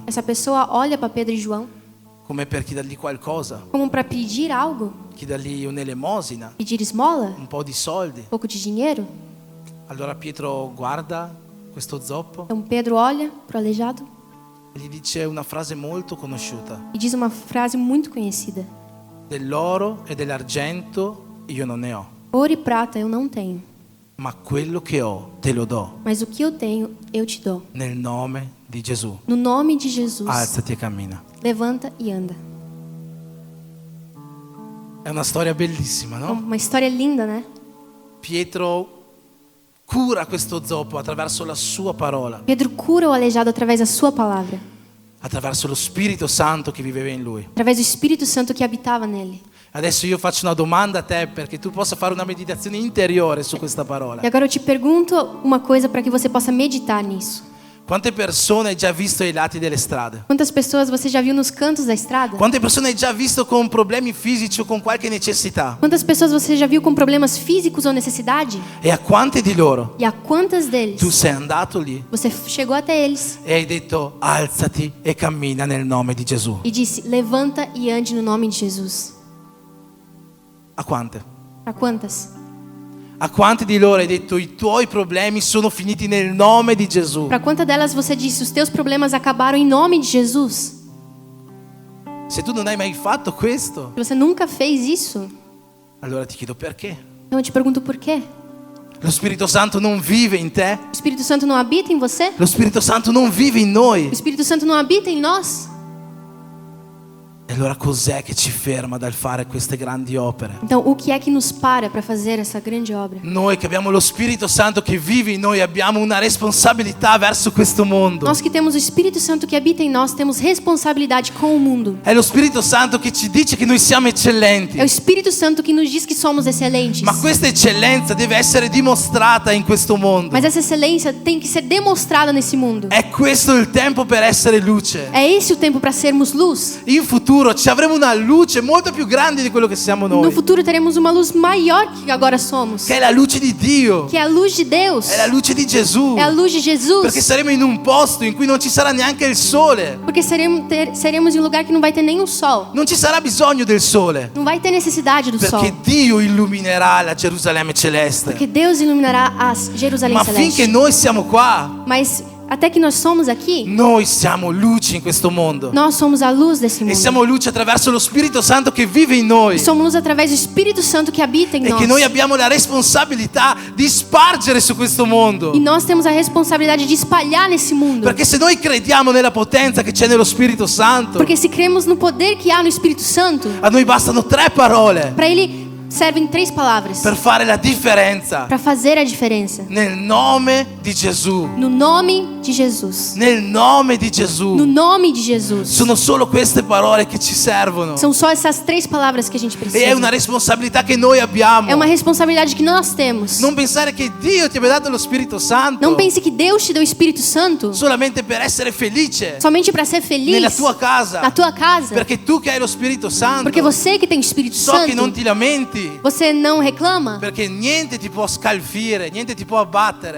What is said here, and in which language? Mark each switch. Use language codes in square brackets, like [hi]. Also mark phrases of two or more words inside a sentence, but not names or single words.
[pt] essa pessoa olha para Pedro e João [it] come per chiedergli qualcosa, [pt] como para pedir algo, [it] chiedergli un'elemosina, [pt] pedir esmola, [it] un po' di soldi. [pt] um pouco de dinheiro. [it] Allora Pietro guarda questo zoppo [pt] Então Pedro olha para o aleijado [it] e gli dice una frase molto conosciuta: [pt] e diz uma frase muito conhecida: [it] dell'oro e dell'argento io non ne ho, [pt] ouro e prata eu não tenho, [it] ma quello che ho te lo do, [pt] mas o que eu tenho eu te dou. [it] nel nome di Gesù. [pt] No nome de Jesus, [it] Alzati e cammina. [pt] levanta e anda. [it] È una storia bellissima, no? [pt] Uma história linda, né? [it] Pietro cura questo zoppo attraverso la sua parola, [pt] Pedro cura o aleijado através da sua palavra, [it] attraverso lo Spirito Santo che viveva in lui. [pt] através do Espírito Santo que habitava nele. [it] Adesso io faccio una domanda a te perché tu possa fare una meditazione interiore su questa parola. [pt] E agora eu te pergunto uma coisa para que você possa meditar nisso. [it] Quante persone hai già visto ai lati delle strade? [pt] Quantas pessoas você já viu nos cantos da estrada? [it] Quante persone hai già visto con problemi fisici o con qualche necessità? [pt] Quantas pessoas você já viu com problemas físicos ou necessidade? [it] E a quanti di loro [pt] E a quantas deles [it] tu sei andato lì [pt] você chegou até eles [it] e hai detto alzati e cammina nel nome di Gesù? [pt] e disse: levanta e ande no nome de Jesus? [it] A quante? [pt] Para quantas? [it] A quanti di loro hai detto i tuoi problemi sono finiti nel nome di Gesù? [pt] Para quantas delas você disse: os teus problemas acabaram em nome de Jesus? [it] Se tu non hai mai fatto questo, [pt] Se você nunca fez isso, [it] allora ti chiedo perché. [pt] então eu te pergunto por quê? [it] Lo Spirito Santo non vive in te? [pt] O Espírito Santo não habita em você? [it] Lo Spirito Santo non vive in noi? [pt] O Espírito Santo não habita em nós? [it] E allora cos'è che ci ferma dal fare queste grandi opere? [pt] Então, o que é que nos para fazer essa grande obra? [it] Noi che abbiamo lo Spirito Santo che vive in noi abbiamo una responsabilità verso questo mondo. [pt] Nós que temos o Espírito Santo que habita em nós temos responsabilidade com o mundo. [it] È lo Spirito Santo che ci dice che noi siamo eccellenti. [pt] É o Espírito Santo que nos diz que somos excelentes. [it] Ma questa eccellenza deve essere dimostrata in questo mondo. [pt] Mas essa excelência tem que ser demonstrada nesse mundo. [it] È questo il tempo per essere luce. [pt] É esse o tempo para sermos luz. [it] In futuro ci avremo una luce molto più grande di quello che siamo [pt] No [it] noi. [pt] futuro teremos uma luz maior que agora somos. [it] Che è la luce di Dio. [pt] Que é a luz de Deus. [it] È la luce di Gesù. [pt] É a luz de Jesus. [it] Perché saremo in un posto in cui non ci sarà neanche il sole. [pt] Porque seremos em um lugar que não vai ter nem o sol. [it] Non ci sarà bisogno del sole. [pt] Não vai ter necessidade do sol. [it] Perché Dio illuminerà la Gerusalemme celeste. [pt] Porque Deus iluminará a Jerusalém [it] Ma [pt] celeste. [it] finché noi siamo qua, [pt] Mas até que nós somos aqui, [it] noi siamo luci in questo mondo. [pt] nós somos a luz desse [it] E [pt] mundo. [it] siamo luce attraverso lo Spirito Santo che vive in noi. [pt] Somos luz através do Espírito Santo que habita em [it] E [pt] nós. [it] che noi abbiamo la responsabilità di spargere su questo mondo. [pt] E nós temos a responsabilidade de espalhar nesse mundo. [it] Perché se noi crediamo nella potenza che c'è nello Spirito Santo, [pt] Porque se cremos no poder que há no Espírito Santo, [it] a noi bastano 3 parole [pt] para ele servem 3 palavras [it] per fare la differenza. [pt] para fazer a diferença. [it] Nel nome di Gesù. [pt] No nome de Jesus. [it] Nel nome di Gesù. [pt] No nome de Jesus. [it] Sono solo queste parole che ci servono. [pt] São só essas 3 palavras que a gente precisa. [it] E è una responsabilità che noi abbiamo. [pt] É uma responsabilidade que nós temos. [it] Non pensare che Dio ti abbia dato lo Spirito Santo [pt] Não pense que Deus te deu o Espírito Santo [it] solamente per essere felice [pt] somente para ser feliz [it] nella tua casa. [pt] na tua casa. [it] Perché tu che hai lo Spirito Santo, [pt] Porque você que tem o Espírito [it] so [pt] Santo, [it] che non ti lamenti. [pt] você não reclama. [it] Perché niente ti può scalfire, niente ti può abbattere.